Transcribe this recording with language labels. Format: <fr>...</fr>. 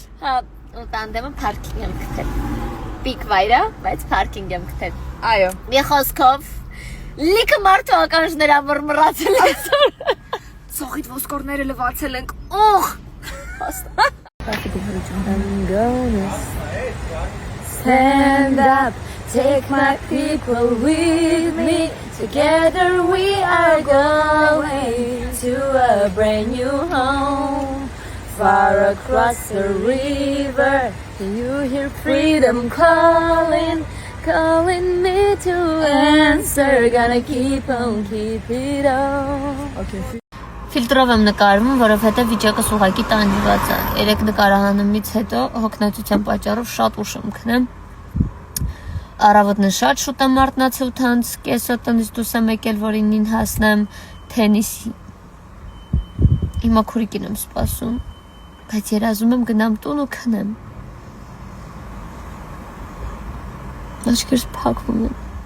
<hy>Հա, ու տանդեմը parking եմ գտել։ Պիկ վայրը, բայց parking եմ գտել։ Այո։ Մի խոսքով լիքը մարդու ականջներ ամռմռացել այսօր։ Ծողիդ ոսկորները լվացել ենք։ Օղ։</hy> <en>Stand up, take my people with me. Together we are going to a brand new home. Far across the river, you hear freedom calling, calling me to answer. Gonna keep on, keep it on. Okay.</en> <hy>Ֆիլտրով եմ նկարվում, որովհետև վիճակը ուղղակի տանջված է։ Երեք նկարահանումից հետո հոգնածության պատճառով շատ ուշ եմ քնեմ։ Առավոտն շատ շուտ եմ արթնացել 8-ից կեսը տնից դուրս եմ եկել, որ 9-ին հասնեմ թենիսի։ Հիմա քուրիկին եմ սպասում, բայց երազում եմ գնամ տուն ու քնեմ։ Աչքերս փակվում են։</hy>